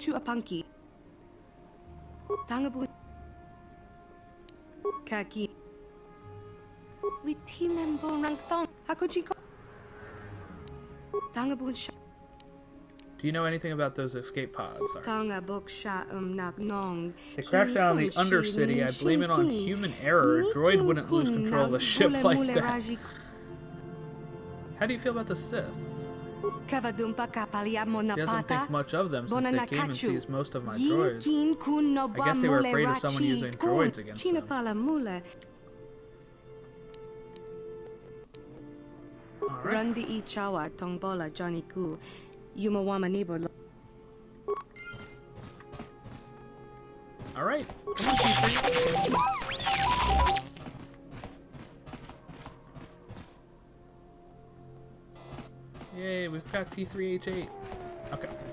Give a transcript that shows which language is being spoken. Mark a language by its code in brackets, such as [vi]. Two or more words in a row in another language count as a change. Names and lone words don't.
[en] punky. Tangabu. Kaki. We team and bonrang thong. Hakojiko. Tangabu sha. Do you know anything about those escape pods? Sorry. Tanga book sha nak nong. They crashed down in the Undercity. I blame it on human error. A droid wouldn't lose control of a ship like that. How do you feel about the Sith? She doesn't think much of them since they came and seized most of my droids. I guess they were afraid of someone using droids against them. Alright. Rundi I chawa tongbola Johnny Ku. Yumawama nibo. Alright. Come on, T3. Yay, we've got T3H8. Okay.